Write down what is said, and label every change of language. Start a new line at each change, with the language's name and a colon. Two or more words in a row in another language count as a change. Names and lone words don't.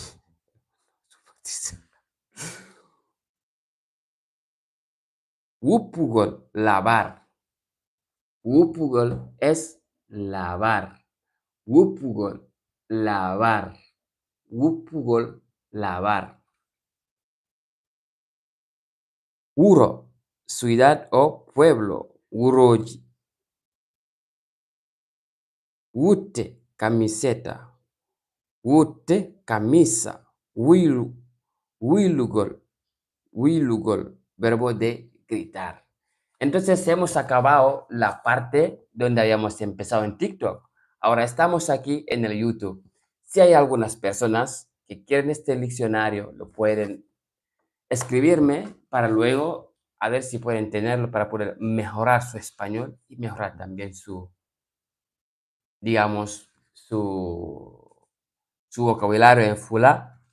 Spanish: Wuppugol, lavar. Wuppugol es lavar. Wuppugol, lavar. Wuppugol, lavar. Uro, ciudad o pueblo. Uroji. Wute, camiseta. Wute, camisa.
Fula: Wilu, wilugol.
Spanish: Wilugol, verbo de gritar. Entonces hemos acabado la parte donde habíamos empezado en TikTok. Ahora estamos aquí en el YouTube. Si hay algunas personas que quieren este diccionario, lo pueden escribirme para luego a ver si pueden tenerlo para poder mejorar su español y mejorar también su, digamos, su vocabulario en fula.